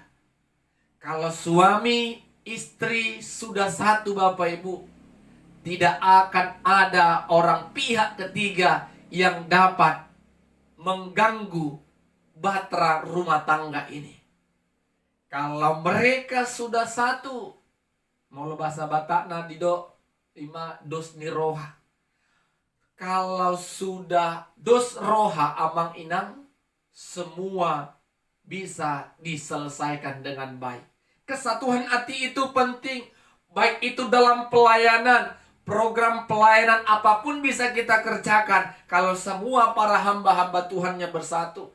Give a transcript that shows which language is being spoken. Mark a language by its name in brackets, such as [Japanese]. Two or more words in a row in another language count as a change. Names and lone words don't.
[Indonesian] Kalau suami istri sudah satu Bapak Ibu, tidak akan ada orang pihak ketiga yang dapat mengganggu bahtera rumah tangga ini. Kalau mereka sudah satu, mau bahasa [Batak Toba] Batakna dido ima dos ni roha. [Indonesian] Kalau sudah [Batak Toba] dos roha amang inang, [Indonesian] semua bisa diselesaikan dengan baik. Kesatuan hati itu penting, baik itu dalam pelayanan, program pelayanan apapun bisa kita kerjakan kalau semua para hamba-hamba Tuhannya bersatu.